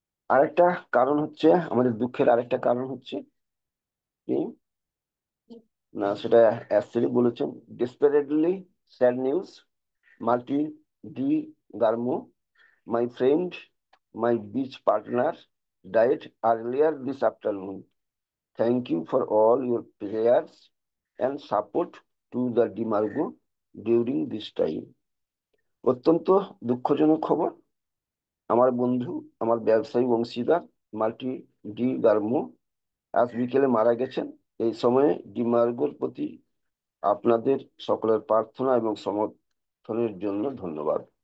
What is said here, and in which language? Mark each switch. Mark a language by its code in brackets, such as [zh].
[bn] আরেকটা কারণ হচ্ছে, আমাদের দুঃখের আরেকটা কারণ হচ্ছে কি না, সেটা অ্যাকচুয়ালি বলেছেন, [en] Desperately sad news, মাল্টি ডি গার্মো, my friend, my beach partner died earlier this afternoon. Thank you for all your prayers and support to the Dimargo during this time. [bn] অত্যন্ত দুঃখজনক খবর, আমার বন্ধু, আমার ব্যবসায়ী অংশীদার মাল্টি ডি গার্মো আজ বিকেলে মারা গেছেন। এই সময়ে ডিমার্গোর প্রতি আপনাদের সকলের প্রার্থনা এবং সমর্থনের জন্য ধন্যবাদ।